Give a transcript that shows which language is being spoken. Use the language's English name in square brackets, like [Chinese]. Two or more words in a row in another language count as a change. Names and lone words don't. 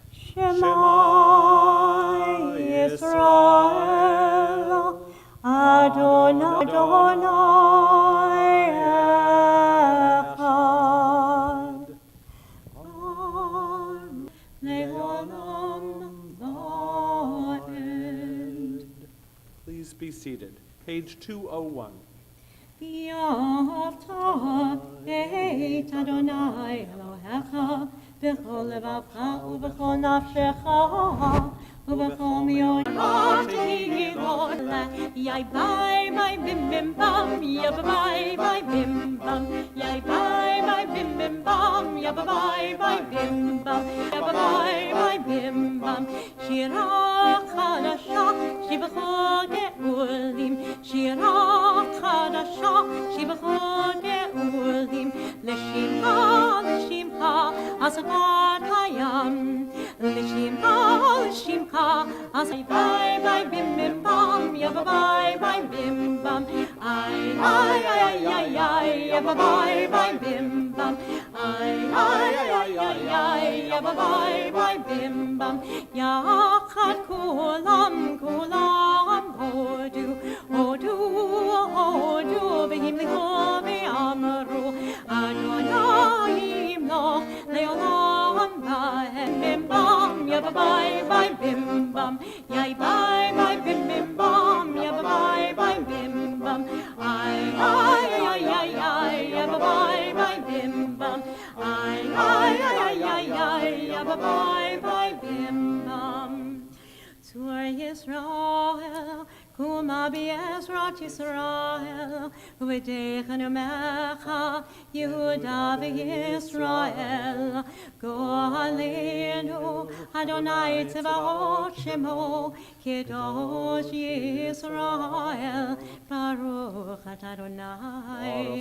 [Hebrew] שמע ישראל, אדוני אחד. לעולם ועד. [English] Please be seated. Page 201. [Hebrew] ואהבת את אדוני אלוהיך בכל לבבך ובכל נפשך ובכל מאודך תהילות יאי ביי ביי בים בים בם יא ביי ביי בים בם יאי ביי ביי בים בים בם יא ביי ביי בים בם יא ביי ביי בים בם שירה חדשה שבכל גאולים שירה חדשה שבכל גאולים לשמחה לשמחה השפת הים לשמחה אז ביי ביי בים בים בם יא ביי ביי בים בם איי איי איי איי איי יא ביי ביי בים בם איי איי איי איי איי יא ביי ביי בים בם יחד כולם הודו והמליכו ואמרו אדוני ימלוך לעולם ועד בם יא ביי ביי בים בם יאי ביי ביי בים בים בם יא ביי ביי בים בם איי איי איי איי איי יא ביי ביי בים בם איי איי איי איי איי יא ביי ביי בים בם צור ישראל, קומה בעזרת ישראל, ופדה כנאומך, יהודה וישראל, גואלנו, אדוני צבאות שמו, קדוש ישראל, ברוך אתה אדוני,